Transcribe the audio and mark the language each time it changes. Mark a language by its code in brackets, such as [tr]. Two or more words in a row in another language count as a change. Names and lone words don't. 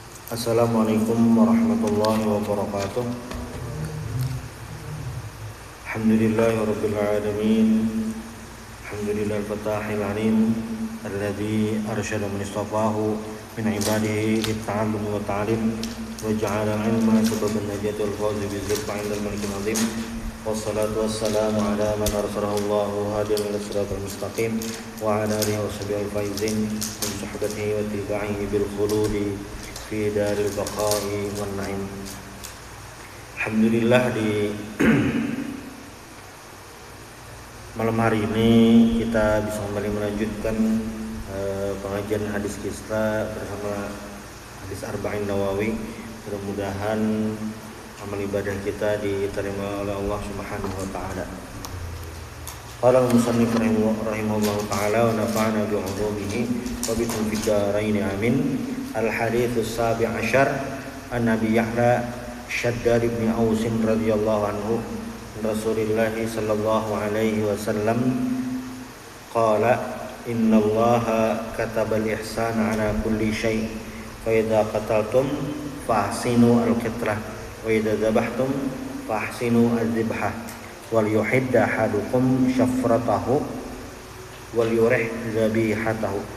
[ar] السلام عليكم ورحمة الله وبركاته. الحمد لله رب العالمين. الحمد لله الفتاح العليم الذي أرشد من استفاده من عباده للتعلم والتعليم وجعل العلم سببا النجاة والفوز برزق عند الملك العظيم. والصلاة والسلام على من أرسله الله هاديا إلى الصراط المستقيم وعلى آله وصحبه الفائزين من صحبته وتباعه بالخلود في دار البقاء والنعيم. [id] Alhamdulillah, di malam hari ini kita bisa kembali melanjutkan pengajian hadis kita bersama hadis Arba'in Nawawi. Mudah-mudahan amal ibadah kita diterima oleh Allah [ar] سبحانه وتعالى. قال المصنف رحمه الله تعالى ونفعنا بعلومه وبكم في الدارين آمين. الحديث السابع عشر عن النبي يحيى شداد بن أوس رضي الله عنه رسول الله صلى الله عليه وسلم قال إن الله كتب الإحسان على كل شيء فإذا قتلتم فأحسنوا القتلة وإذا ذبحتم فأحسنوا الذبحة وليحد أحدكم شفرته وليرح ذبيحته.